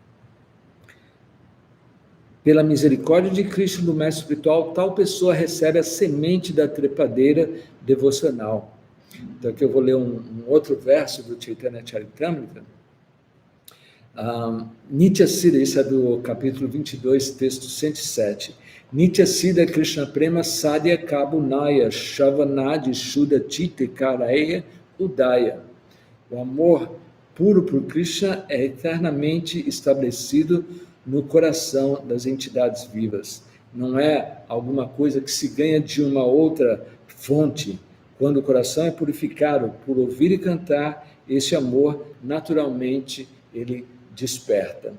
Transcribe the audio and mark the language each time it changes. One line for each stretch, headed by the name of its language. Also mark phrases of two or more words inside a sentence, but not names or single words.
Portuguese: Pela misericórdia de Krishna, do mestre espiritual, tal pessoa recebe a semente da trepadeira devocional. Então aqui eu vou ler um outro verso do Chaitanya Charitamrita.
Bangla: নিত্য সিদ্ধ,
Portuguese: isso é do capítulo 22, texto 107.
Bangla: নিত্য সিদ্ধ কৃষ্ণ প্রেম সাধ্য কভু নয় শ্রবণাদি শুদ্ধ চিত্তে করয়ে উদয়.
Portuguese: O amor puro por Krishna é eternamente estabelecido no coração das entidades vivas. Não é alguma coisa que se ganha de uma outra fonte. Quando o coração é purificado por ouvir e cantar, esse amor, naturalmente, ele desperta.